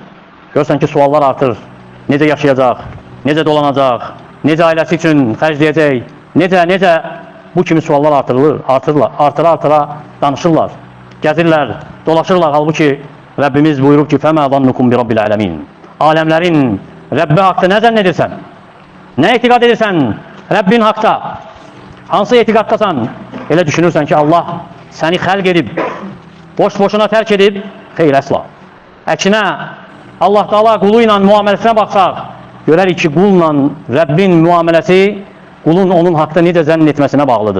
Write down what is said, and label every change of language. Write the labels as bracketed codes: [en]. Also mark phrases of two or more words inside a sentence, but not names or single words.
[az] Görsən ki, suallar artır. Necə yaşayacaq, necə dolanacaq, necə ailəsi üçün xərcləyəcək, necə bu kimi suallar artıra danışırlar, gəzirlər, dolaşırlar. Halbuki Rabbimiz buyurub ki, [ar] فَمَا ظَنُّكُمْ بِرَبِّ الْعَالَمِينَ. [az] Aləmlərin Rəbbi haqda nə zənn edirsən? Nə etiqad edirsən Rəbbin haqda? Hansı etiqaddasan? Elə düşünürsən ki, Allah səni xəlq edib, boş-boşuna tərk edib, xeyr, əsla. Əksinə, Allah Teala qulu ilə müamiləsinə baxsaq, görərik ki, qulla Rəbbin müamiləsi qulun onun haqda necə zənn etməsinə bağlıdır.